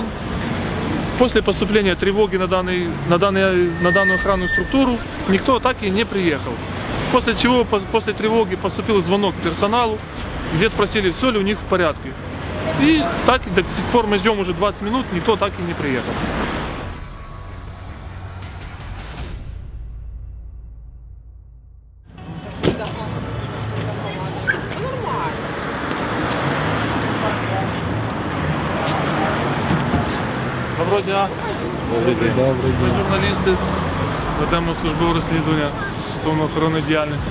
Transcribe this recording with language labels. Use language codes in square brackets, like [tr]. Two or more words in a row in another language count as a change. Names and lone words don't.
[ru] После поступления тревоги на данную охранную структуру никто так и не приехал. После чего, после тревоги поступил звонок персоналу, где спросили, все ли у них в порядке. И так до сих пор мы ждем уже 20 минут, никто так и не приехал. [uk] Доброго дня. Ми журналісти, ведемо службове розслідування стосовно охоронної діяльності.